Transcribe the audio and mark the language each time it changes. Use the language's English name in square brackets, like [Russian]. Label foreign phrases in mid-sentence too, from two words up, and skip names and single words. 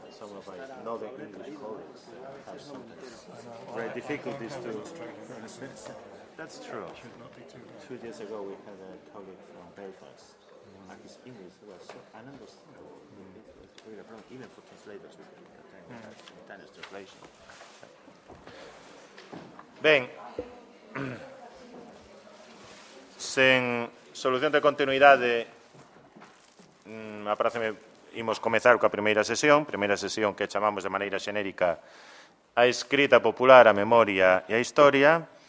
[English] Some of my northern English colleagues have sometimes great difficulties to. That's true. 2 years ago, we had a colleague from Belfast. And his English was so ununderstandable. It was really a problem, even for translators. We can simultaneous translation. [Galician] Ben. Sen solución de continuidade, imos comezar coa primeira sesión que chamamos de maneira xenérica a escrita popular, a memoria e a historia.